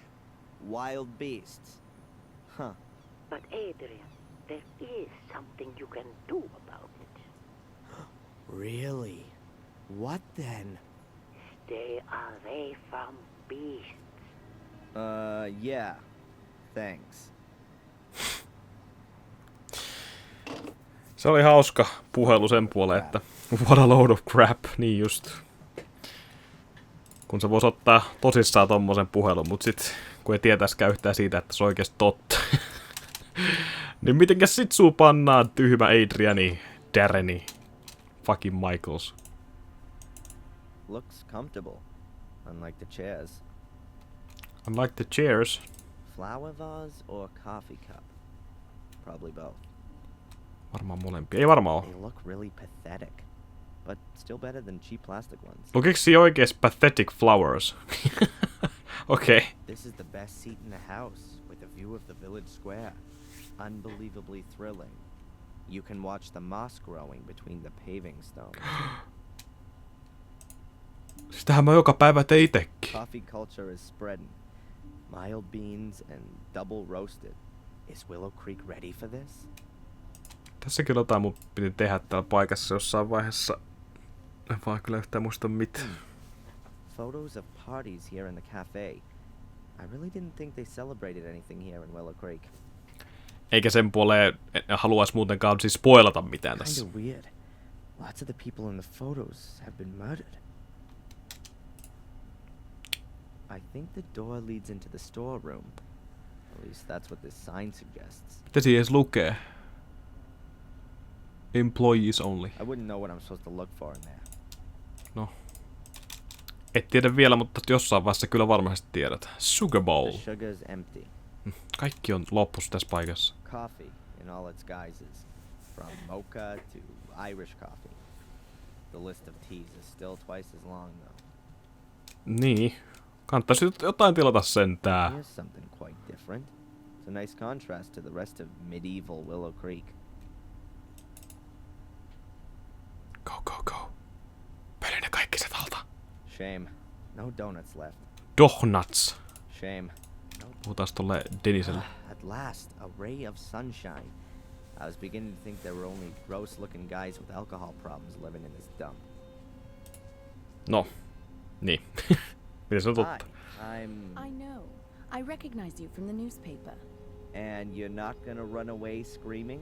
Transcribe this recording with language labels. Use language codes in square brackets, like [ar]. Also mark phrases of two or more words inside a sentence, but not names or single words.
[en] Wild beasts. Huh. But Adrian, there is something you can do about it. Really? What then? Stay away from beasts. Yeah. Thanks. [fi] Se oli hauska puhelu sen puoleen, että [en] what a load of crap, [fi] niin just. Kun se voisi ottaa tosissaan tommosen puhelun, mut sit kun ei tietäisikään yhtään siitä, että se on oikeesti totta. Niin mitenkäs sit suu pannaan tyhmä Adriani, Darreni, fucking Michaels. [en] Looks comfortable. Unlike the chairs. Unlike the chairs. Flower vase or coffee cup? Probably both. [fi] Varmaan molempia. Ei varmaan oo. [en] They look really pathetic. But still better than cheap plastic ones. [fi] Lukiks siinä oikees [en] pathetic flowers? [fi] Okei. Okay. [en] This is the best seat in the house, with a view of the village square. Unbelievably thrilling. You can watch the moss growing between the paving stones. [fi] Sitähän mä joka päivä tein itekin. [en] Coffee culture is spreading. Mild beans and double roasted. Is Willow Creek ready for this? [fi] Tässä kyllä jotain mun piti tehdä täällä paikassa jossain vaiheessa. En vaan kyllä yhtään muista mitään. [en] Photos of parties here in the cafe. I really didn't think they celebrated anything here in Willow Creek. [fi] Eikä sen puoleen haluaisi muutenkaan siis spoilata mitään tässä. [en] Kinda weird. Lots of the people in the photos have been murdered. I think the door leads into the storeroom. At least that's what this sign suggests. [fi] Mitä siinä edes lukee? [en] Employees only. I wouldn't know what I'm supposed to look for in there. No. [fi] Et tiedä vielä, mutta jossain vaiheessa kyllä varmasti tiedät. [en] Sugar bowl. The sugar's empty. [fi] Kaikki on loppus tässä paikassa. [en] Coffee in all its guises. From mocha to Irish coffee. The list of teas is still twice as long though. [fi] Niin. Kannattaisi jotain tilata sentään. [en] Here's something quite different. It's a nice contrast to the rest of medieval Willow Creek. Go, go, go. [fi] Peli ne kaikki se alta. [en] Shame. No donuts left. Donuts. Shame. [fi] Puhutaan tolle Deniselle. [en] At last, a ray of sunshine. I was beginning to think there were only gross-looking guys with alcohol problems living in this dump. [fi] No. Niin. Miten se on totta? [en] Hi, I know. I recognize you from the newspaper. And you're not gonna run away screaming?